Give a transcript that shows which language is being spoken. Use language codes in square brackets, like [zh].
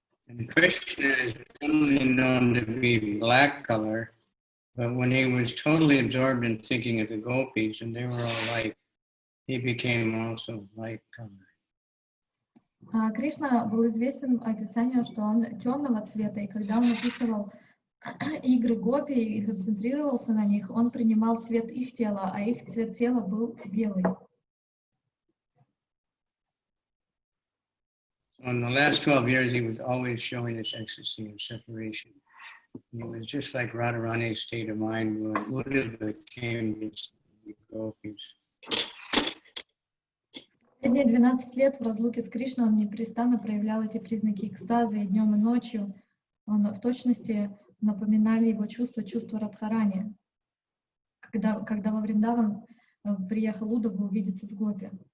[en] And Krishna is only known to be black color, but when he was totally absorbed in thinking of the gopis and they were all light, he became also light color. [ru] Кришна был известен описанием, что он темного цвета, и когда он описывал игры гопи и концентрировался на них, он принимал цвет их тела, а их цвет тела был белый. [en] In the last 12 years, he was always showing this ecstasy of separation. It was just like Radharani's state of mind when Buddha became the gopis. [ru] Последние 12 лет в разлуке с Кришной он непрестанно проявлял эти признаки экстаза и днем, и ночью. Он в точности напоминали его чувства Радхарани, когда во Вриндаван приехал Уддава увидеться с гопи.